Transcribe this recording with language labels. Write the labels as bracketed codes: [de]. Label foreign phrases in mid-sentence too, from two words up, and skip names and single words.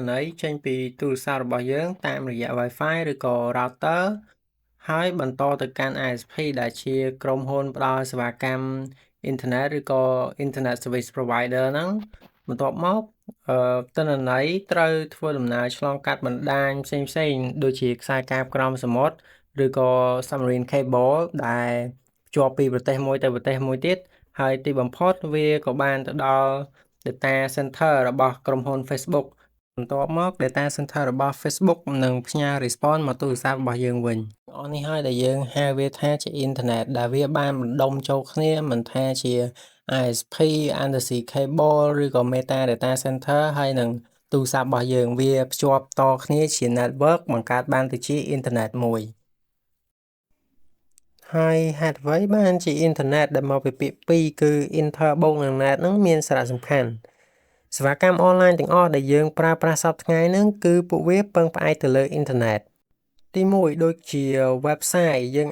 [km] ន័យចេញពីទូរស័ព្ទរបស់យើងតាមរយៈ Wi-Fi ឬក៏ router ហើយបន្តទៅកាន់ ISP ដែលជាក្រុមហ៊ុនផ្ដល់សេវាកម្មអ៊ីនធឺណិតឬក៏ [en] Internet Service Provider [km] ហ្នឹងបន្ទាប់មកទិន្នន័យត្រូវធ្វើដំណើរឆ្លងកាត់បណ្ដាញផ្សេងៗដូចជាខ្សែកាបក្រោមសមុទ្រឬក៏ [en] submarine cable [km] ដែលភ្ជាប់ពីប្រទេសមួយទៅប្រទេសមួយទៀតហើយទីបំផុតវាក៏បានទៅដល់ [en] data center [km] របស់ក្រុមហ៊ុន Facebook បន្ទាប់មក [en] data center [km] របស់ Facebook នឹងផ្ញើ response មកទូរស័ព្ទរបស់យើងវិញអស់នេះហើយដែលយើងហៅវាថាជាអ៊ីនធឺណិតដែលវាបានបណ្ដុំចូលគ្នាមិនថាជា [en] ISP undersea cable [km] ឬក៏ meta [en] data center [km] ហើយនឹងទូរស័ព្ទរបស់យើងវាភ្ជាប់តគ្នាជា network បង្កើតបានទៅជាអ៊ីនធឺណិតមួយហើយហេតុអ្វីបានជាអ៊ីនធឺណិតដែលមកពីពាក្យពីរគឺ inter បូកនឹង net ហ្នឹងមានសារៈសំខាន់សេវាកម្មអនឡាញទាំងអស់ដែលយើងប្រើប្រាស់សប្តាហ៍ថ្ងៃហ្នឹងគឺពួកវាពឹងផ្អែកទៅលើអ៊ីនធឺណិតទី1ដូចជា website យើង